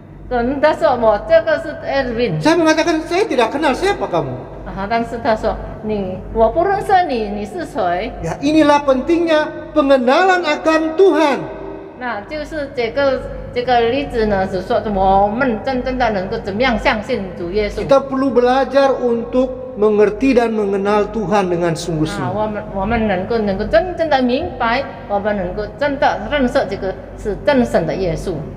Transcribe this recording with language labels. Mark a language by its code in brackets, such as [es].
[zh] 可能他说我这个是艾伦， [id] saya mengatakan saya tidak kenal siapa kamu. [zh] 但是他说我不认识你，你是谁？ [id] Ya inilah pentingnya pengenalan akan Tuhan. [zh] 那就是这个例子呢，是说我们真正的能够怎么样相信主耶稣。 [id] Kita perlu belajar untuk mengerti dan mengenal Tuhan dengan sungguh-sungguh. [zh] 我们能够真正的明白，我们能够真的认识这个是真神的耶稣。